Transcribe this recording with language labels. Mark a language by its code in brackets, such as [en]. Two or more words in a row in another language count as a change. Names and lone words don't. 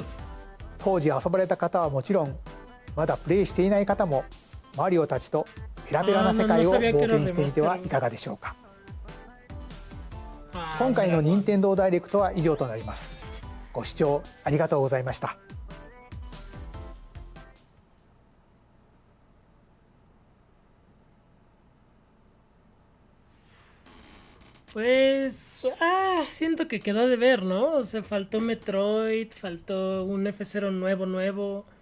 [ja] 当時遊ばれた方はもちろんまだプレイしていない方もマリオたちとペラペラな世界を冒険してみてはいかがでしょうか。今回の任天堂ダイレクトは以上となります。ご視聴ありがとうございました。 [es] Pues, siento que quedó de ver, ¿no? O sea, faltó Metroid, faltó un F0 nuevo.